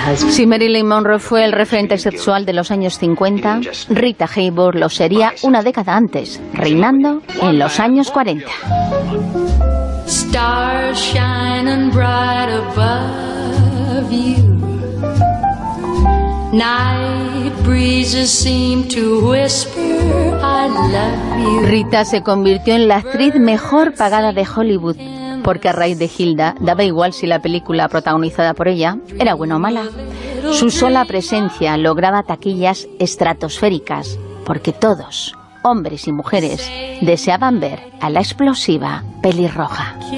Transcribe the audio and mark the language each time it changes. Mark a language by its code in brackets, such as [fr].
[es] Si Marilyn Monroe fue el referente sexual de los años 50, Rita Haybor lo sería una década antes, reinando en los años 40. [en] Stars shining bright above you. Night breezes seem to whisper, I love you. [es] Rita se convirtió en la actriz mejor pagada de Hollywood, porque a raíz de Hilda daba igual si la película protagonizada por ella era buena o mala. Su sola presencia lograba taquillas estratosféricas, porque todos, hombres y mujeres, deseaban ver a la explosiva pelirroja.